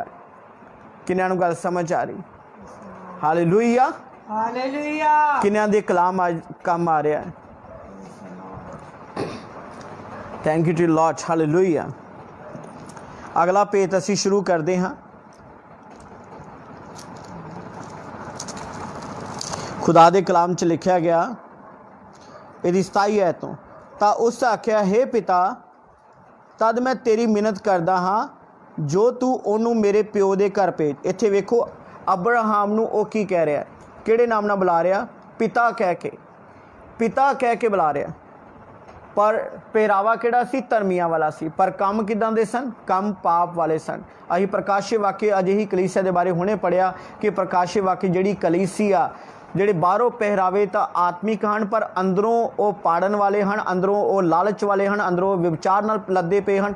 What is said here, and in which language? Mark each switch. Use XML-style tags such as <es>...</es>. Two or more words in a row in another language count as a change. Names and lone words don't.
<pa>ਕਿੰਨਿਆਂ ਨੂੰ ਗੱਲ ਸਮਝ ਆ ਰਹੀ? ਹਾਲੇਲੂਇਆ, ਹਾਲੇਲੂਇਆ। ਕਿੰਨਿਆਂ ਦੇ ਕਲਾਮ ਅੱਜ ਕੰਮ ਆ ਰਿਹਾ ਹੈ?</pa> <en>thank you to Lord,</en> <pa>ਹਾਲੇਲੂਇਆ। ਅਗਲਾ ਪੇਜ ਅਸੀਂ ਸ਼ੁਰੂ ਕਰਦੇ ਹਾਂ। ਖੁਦਾ ਦੇ ਕਲਾਮ ਚ ਲਿਖਾ ਗਿਆ, ਇਹਦੀ 27 ਐਤ ਤੋਂ, ਤਾਂ ਉਸ ਆਖਿਆ, ਹੇ ਪਿਤਾ ਤਦ ਮੈਂ ਤੇਰੀ ਮਿੰਨਤ ਕਰਦਾ ਹਾਂ ਜੋ ਤੂ ਉਹਨੂੰ ਮੇਰੇ ਪਿਓ ਦੇ ਘਰ ਭੇਜ। ਇੱਥੇ ਵੇਖੋ ਅਬਰਾਹਮ ਨੂੰ ਉਹ ਕੀ ਕਹਿ ਰਿਹਾ, ਕਿਹੜੇ ਨਾਮ ਨਾਲ ਬੁਲਾ ਰਿਹਾ? ਪਿਤਾ ਕਹਿ ਕੇ, ਪਿਤਾ ਕਹਿ ਕੇ ਬੁਲਾ ਰਿਹਾ। ਪਰ ਪਹਿਰਾਵਾ ਕਿਹੜਾ ਸੀ? ਧਰਮੀਆਂ ਵਾਲਾ ਸੀ। ਪਰ ਕੰਮ ਕਿੱਦਾਂ ਦੇ ਸਨ? ਕੰਮ ਪਾਪ ਵਾਲੇ ਸਨ। ਅਸੀਂ ਪ੍ਰਕਾਸ਼ੇ ਵਾਕਿਆ ਅਜਿਹੀ ਕਲੀਸਿਆ ਦੇ ਬਾਰੇ ਹੁਣੇ ਪੜ੍ਹਿਆ ਕਿ ਪ੍ਰਕਾਸ਼ੇ ਵਾਕਿਆ ਜਿਹੜੀ ਕਲੀਸਿਆ, ਜਿਹੜੇ ਬਾਹਰੋਂ ਪਹਿਰਾਵੇ ਤਾਂ ਆਤਮਿਕ ਹਨ, ਪਰ ਅੰਦਰੋਂ ਉਹ ਪਾੜਨ ਵਾਲੇ ਹਨ, ਅੰਦਰੋਂ ਉਹ ਲਾਲਚ ਵਾਲੇ ਹਨ, ਅੰਦਰੋਂ ਵਿਚਾਰ ਨਾਲ ਲੱਦੇ ਪਏ ਹਨ।</pa>